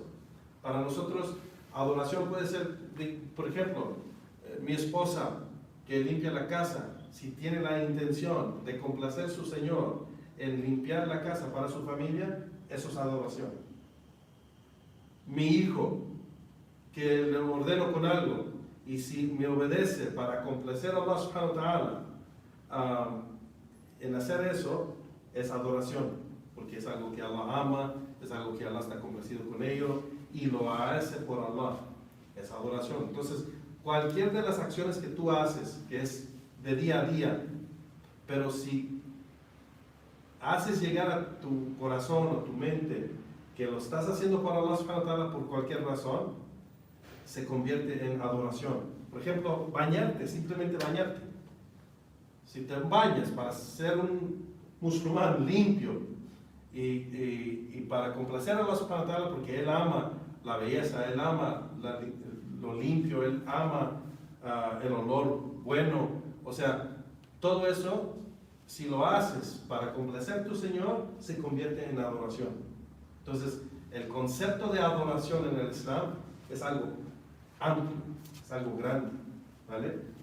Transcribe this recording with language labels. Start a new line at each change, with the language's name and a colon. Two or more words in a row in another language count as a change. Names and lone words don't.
Spanish: Para nosotros, adoración puede ser, por ejemplo, mi esposa que limpia la casa, si tiene la intención de complacer a su Señor en limpiar la casa para su familia, eso es adoración. Mi hijo que le ordeno con algo y si me obedece para complacer a
Arabic: الله سبحانه وتعالى
Spanish: en hacer eso, es adoración, porque es algo que Allah ama, es algo que Allah está complacido con ello y lo hace por Allah, es adoración. Entonces, cualquier de las acciones que tú haces, que es de día a día, pero si haces llegar a tu corazón o tu mente que lo estás haciendo por
Arabic: الله سبحانه وتعالى
Spanish: por cualquier razón, se convierte en adoración. Por ejemplo, bañarte, simplemente bañarte. Si te bañas para ser un musulmán limpio y para complacer a
Arabic: الله سبحانه وتعالى,
Spanish: porque Él ama la belleza, Él ama lo limpio, Él ama el olor bueno, o sea, todo eso, si lo haces para complacer a tu Señor, se convierte en adoración. Entonces, el concepto de adoración en el Islam es algo amplio, es algo grande, ¿vale?